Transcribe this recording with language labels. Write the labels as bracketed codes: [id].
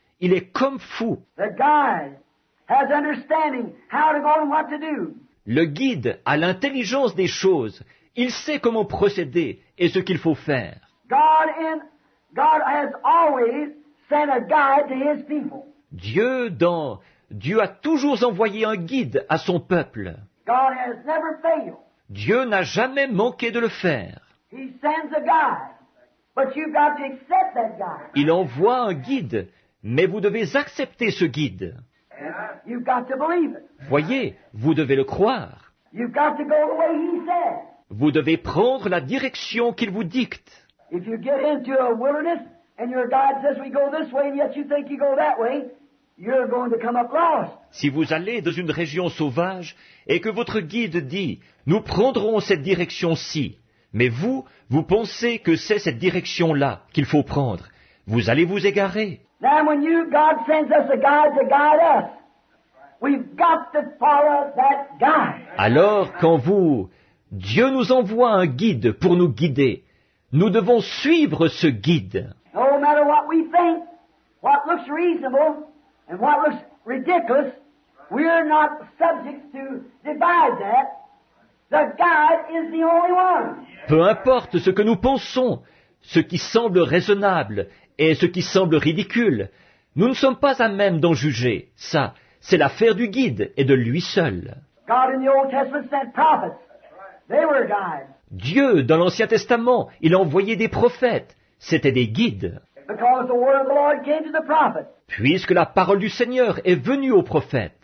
[fr] Il est comme fou. [en] The guide has understanding how to go and what to do. [fr] Le guide a l'intelligence des choses. Il sait comment procéder et ce qu'il faut faire. [en] God has always sent a guide to his people. [fr] Dieu a toujours envoyé un guide à son peuple. [en] God has never failed. [fr] Dieu n'a jamais manqué de le faire. [en] He sends a guide, but you've got to accept that guide. [fr] Il envoie un guide, mais vous devez accepter ce guide. [en] You've got to believe it. [fr] Voyez, vous devez le croire. [en] You've got to go the way He said. [fr] Vous devez prendre la direction qu'il vous dicte. [en] If you get into a wilderness and your guide says we go this way and yet you think you go that way, you're going to come up lost. [fr] Si vous allez dans une région sauvage et que votre guide dit « Nous prendrons cette direction-ci », mais vous pensez que c'est cette direction-là qu'il faut prendre, vous allez vous égarer. [en] Now when God sends us a guide to guide us, we've got to follow that guide. [fr] Alors, quand Dieu nous envoie un guide pour nous guider, nous devons suivre ce guide. [en] No matter what we think, what looks reasonable, and what looks ridiculous, we're not subject to divide that. The guide is the only one. [fr] Peu importe ce que nous pensons, ce qui semble raisonnable et ce qui semble ridicule, nous ne sommes pas à même d'en juger. Ça, c'est l'affaire du guide et de lui seul. [en] God in the Old Testament sent prophets. They were guides. [fr] Dieu, dans l'Ancien Testament, il a envoyé des prophètes. C'étaient des guides. [en] Because the word of the Lord came to the prophet. [fr] Puisque la parole du Seigneur est venue aux prophètes,